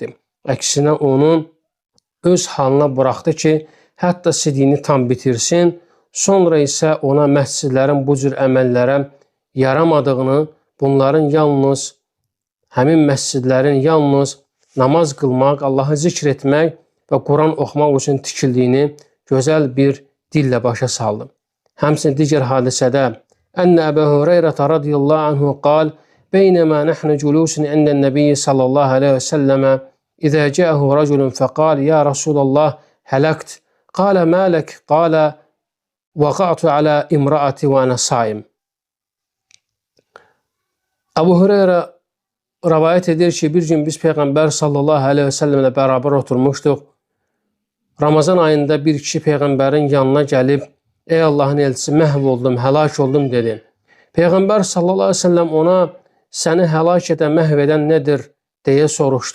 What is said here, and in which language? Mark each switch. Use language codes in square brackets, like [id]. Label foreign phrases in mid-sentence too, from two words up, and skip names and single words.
[az] Əksinə onun öz halına buraxdı ki, hətta sidiyini tam bitirsin, sonra isə ona məscidlərin bu cür əməllərə yaramadığını, bunların yalnız, həmin məscidlərin yalnız namaz qılmaq, Allahı zikr etmək və Quran oxumaq üçün tikildiyini gözəl bir dillə başa saldı. Həmçinin digər hadisədə Ənə Əbu Hüreyrə [ar] رضي الله عنه قال بينما نحن جلوس عند النبي صلى الله عليه وسلم إذا جاءه رجل فقال يا رسول الله هلكت قال ما لك قال وقعت على امرأتي وأنا صائم. [az] Əbu Hüreyrə rivayet edir ki, bir gün biz Peyğəmbər [ar] صلى الله عليه وسلم [az] beraber oturmuşduq. Ramazan ayında bir kişi Peyğəmbərin yanına gəlib, ey Allahın elçisi, məhv oldum, həlak oldum dedi. Peyğəmbər [ar] صلى الله عليه وسلم [az] ona səni həlak edən, məhv edən nədir deyə soruşdu.